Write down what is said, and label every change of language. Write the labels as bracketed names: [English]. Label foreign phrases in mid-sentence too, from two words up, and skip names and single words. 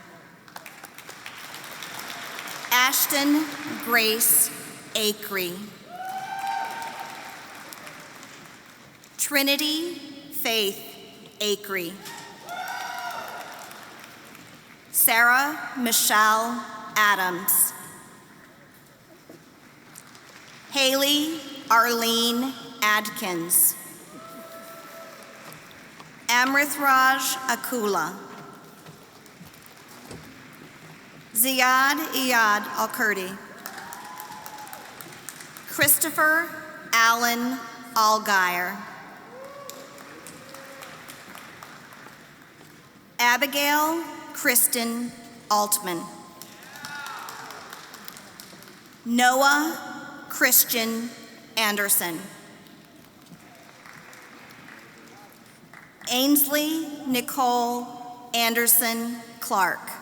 [English] Ashton Grace Acree. Trinity Faith Acree. Sarah Michelle Adams. Haley Arlene Adkins. Amrithraj Akula. Ziad Iyad Al-Kurdi. Christopher Allen Allgaier. Abigail Kristen Altman. Noah Christian Anderson. Ainsley Nicole Anderson Clark.